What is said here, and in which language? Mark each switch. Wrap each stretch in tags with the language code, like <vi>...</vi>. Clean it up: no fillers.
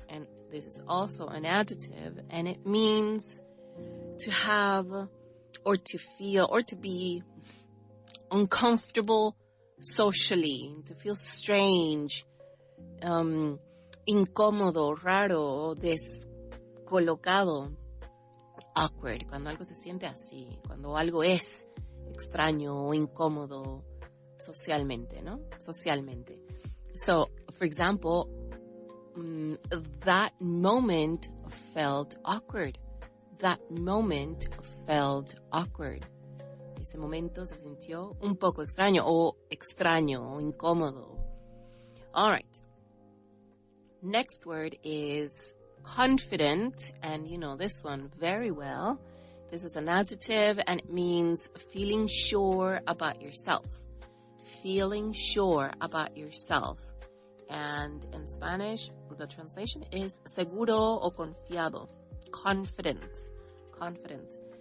<en>And this is also an adjective, and it means to have or to feel or to be uncomfortable socially, to feel strange,</en> <es>incómodo, raro, descolocado. Awkward, cuando algo se siente así, cuando algo es extraño o incómodo socialmente, ¿no? Socialmente.</es> <en>So, for example, that moment felt awkward. That moment felt awkward.</en> <es>Ese momento se sintió un poco extraño o incómodo.</es> <en>All right. Next word is confident, and you know this one very well. This is an adjective, and it means feeling sure about yourself. Feeling sure about yourself. And in Spanish, the translation is seguro o confiado. Confident. Confident.</en>